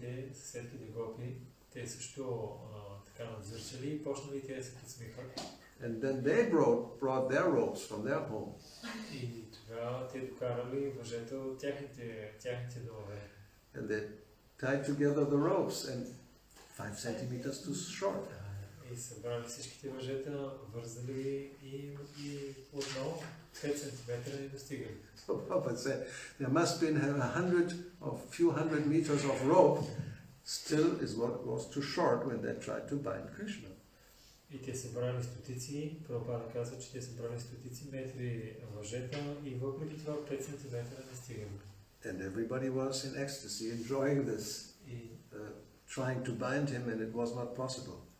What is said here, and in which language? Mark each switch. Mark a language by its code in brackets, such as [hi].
[bg] И съседките гопи, те също така надзърчали и почнали те да се подсмихват. [en] And then they brought their ropes from their home. [bg] И тогава те докарали въжета от тяхните домове. [en] And they tied together the ropes, and 5 centimeters too short. [bg] И събрали всичките въжета, вързали и отново 5 см не достигали. [en] So Prabhupada said there must be a few hundred meters of rope. Still is what was too short when they tried to bind Krishna. [bg] И те събрали стотици, Прабхупада казва, че те събрали стотици метри въжета и въпреки това 5 см не стигали. [en] And everybody was in ecstasy, enjoying this, trying to bind him, and it was not possible.